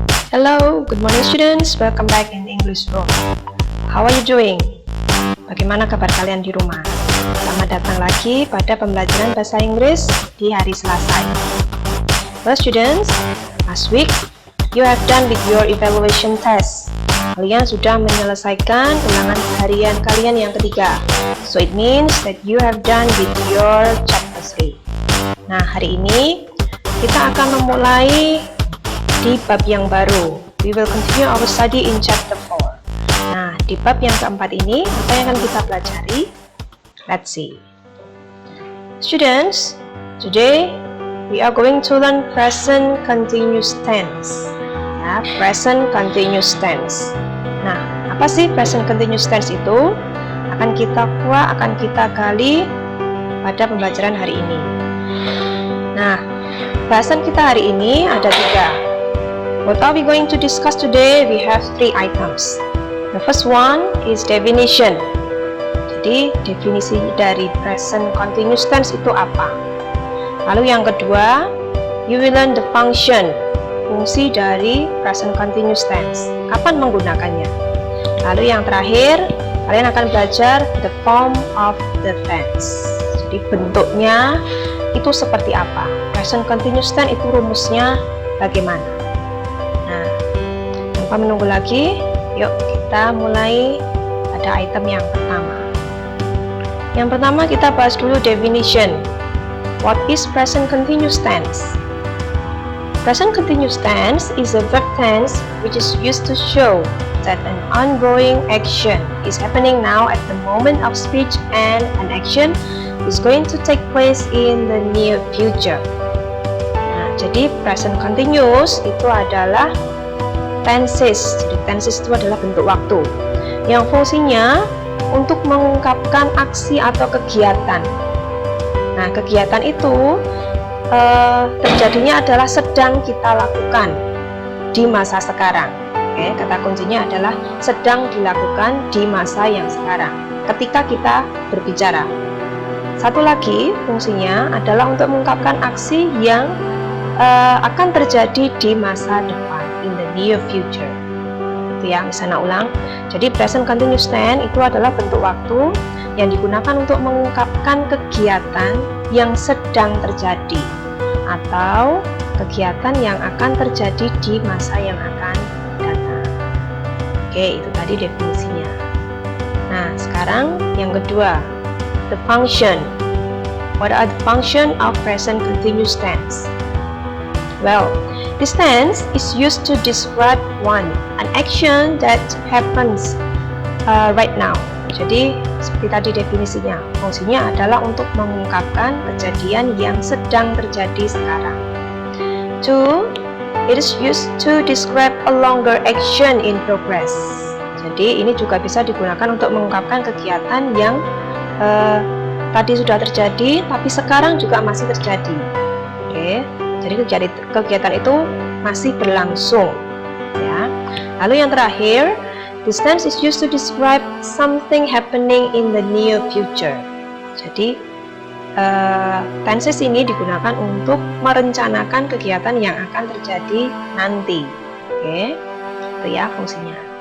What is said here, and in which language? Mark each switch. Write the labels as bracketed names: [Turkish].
[English] Hello, good morning students. Welcome back in English room. How are you doing? [Indonesian] Bagaimana kabar kalian di rumah? Selamat datang lagi pada pembelajaran bahasa Inggris di hari Selasa. [English] Well students, last week you have done with your evaluation test. [Indonesian] Kalian sudah menyelesaikan ulangan harian kalian yang ketiga. [English] So it means that you have done with your chapter 3. [Indonesian] Nah, hari ini kita akan memulai di bab yang baru. [English] We will continue our study in chapter 4. [Indonesian] Nah, di bab yang keempat ini, apa yang akan kita pelajari? [English] Let's see. Students, today we are going to learn present continuous tense. [Indonesian] Ya, present continuous tense. Nah, apa sih present continuous tense itu? Akan kita gali pada pembelajaran hari ini. Nah, bahasan kita hari ini ada 3. [English] What are we going to discuss today? We have 3 items. The first one is definition. [Indonesian] Jadi, definisi dari present continuous tense itu apa? Lalu yang kedua, [English] you will learn the function, [Indonesian] fungsi dari present continuous tense. Kapan menggunakannya? Lalu yang terakhir, kalian akan belajar [English] the form of the tense. [Indonesian] Jadi, bentuknya itu seperti apa? Present continuous tense itu rumusnya bagaimana? Tanpa menunggu lagi, yuk kita mulai pada item yang pertama. Yang pertama kita bahas dulu definition. [English] What is present continuous tense? Present continuous tense is a verb tense which is used to show that an ongoing action is happening now at the moment of speech and an action is going to take place in the near future. [Indonesian] Nah, jadi present continuous itu adalah tenses. Jadi tenses itu adalah bentuk waktu yang fungsinya untuk mengungkapkan aksi atau kegiatan. Nah, kegiatan itu terjadinya adalah sedang kita lakukan di masa sekarang. Oke, kata kuncinya adalah sedang dilakukan di masa yang sekarang ketika kita berbicara. Satu lagi fungsinya adalah untuk mengungkapkan aksi yang akan terjadi di masa depan, [English] in the near future. [Indonesian] Itu ya, misalnya ulang. Jadi present continuous tense itu adalah bentuk waktu yang digunakan untuk mengungkapkan kegiatan yang sedang terjadi atau kegiatan yang akan terjadi di masa yang akan datang. Oke, itu tadi definisinya. Nah, sekarang yang kedua, the function. [English] What are the function of present continuous tense? Well, this tense is used to describe an action that happens right now. [Indonesian] Jadi, seperti tadi definisinya, fungsinya adalah untuk mengungkapkan kejadian yang sedang terjadi sekarang. 2. [English] It is used to describe a longer action in progress. [Indonesian] Jadi, ini juga bisa digunakan untuk mengungkapkan kegiatan yang tadi sudah terjadi, tapi sekarang juga masih terjadi. Oke. Jadi kegiatan itu masih berlangsung, ya. Lalu yang terakhir, [English] this tense is used to describe something happening in the near future. [Indonesian] Jadi tenses ini digunakan untuk merencanakan kegiatan yang akan terjadi nanti. Oke, itu ya fungsinya.